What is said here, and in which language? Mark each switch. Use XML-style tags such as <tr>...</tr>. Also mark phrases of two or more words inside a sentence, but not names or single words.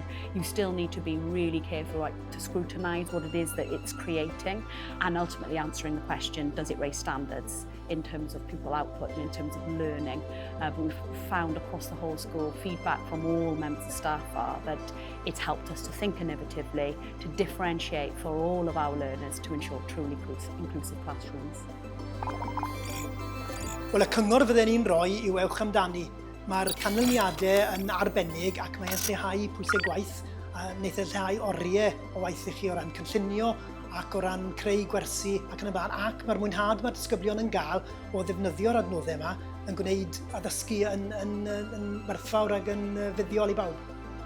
<en>You still need to be really careful to scrutinise what it is that it's creating, and ultimately answering the question, does it raise standards in terms of pupil output and in terms of learning? But we've found across the whole school, feedback from all members of staff are that it's helped us to think innovatively, to differentiate for all of our learners to ensure truly inclusive classrooms.</en> <cy>Wel, y cyngor fydden ni'n rhoi i'w ewch amdani. Mae'r canlyniadau yn arbennig ac mae'n lleihau pwysau gwaith, wneith e lleihau oriau o waith i chi o ran cynllunio ac o ran creu gwersi ac yn y blaen, ac mae'r mwynhad mae'r disgyblion yn gael o ddefnyddio'r adnoddau yma yn gwneud addysgu yn werthfawr ac yn fuddiol i bawb.</cy>